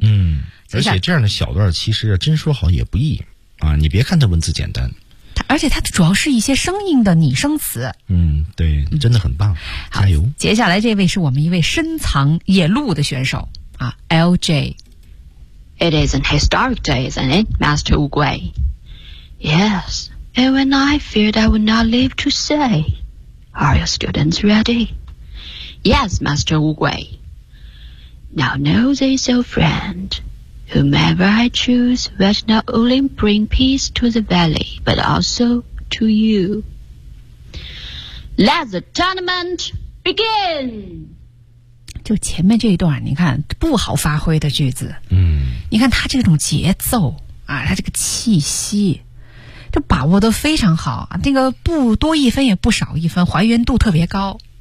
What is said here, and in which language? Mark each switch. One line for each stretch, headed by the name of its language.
Chinese: 嗯，而且这样的小段其实真说好也不易啊，你别看他文字简单。而且它主要是一些生硬的拟声词。嗯，对，真的很棒，嗯，加油。接下来这位是我们一位深藏野鹿的选手啊 ，LJ。
English: It is an historic day, isn't it, Master Ugui? Yes, you and I feared I would not live to see. Are your students ready? Yes, Master Ugui. Now know this, old friend. Whomever I choose, will not only bring peace to the valley, but also to you. Let the tournament begin!
Chinese: 就前面这一段，你看，不好发挥的句子。嗯。你看他这种节奏，啊，他这个气息，就把握得非常好，那个不多一分也不少一分，还原度特别高。